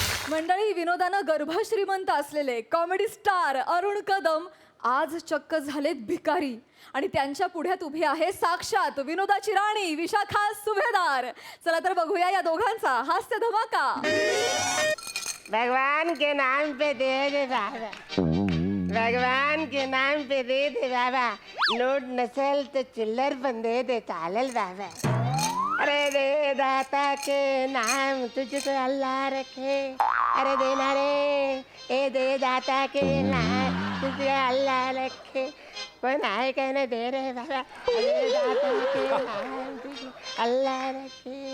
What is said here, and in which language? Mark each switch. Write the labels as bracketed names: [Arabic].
[Marathi] मंडळी, विनोदानं गर्भश्रीमंत असलेले comedy star Arun Kadam आज चक्क झालेत भिकारी आणि त्यांच्या पुढ्यात उभी आहे साक्षात विनोदाची राणी विशाखा सुभेदार. चला तर बघूया या दोघांचा हास्य धमाका. [Hindi] भगवान के नाम पे दे दे बाबा, भगवान के नाम पे दे दे बाबा. [Marathi] नोट नसेल तो चिल्लर पण दे दे चालेल बाबा. [Hindi] अरे दे दाता के नाम तुझको अल्लाह रखे. अरे देना रे ए दे दाता के नाम तुझको अल्लाह रखे. [Marathi] पण आहे काय ना दे रे बाबा. [Hindi] दे दाता के नाम तुझको अल्लाह रखे.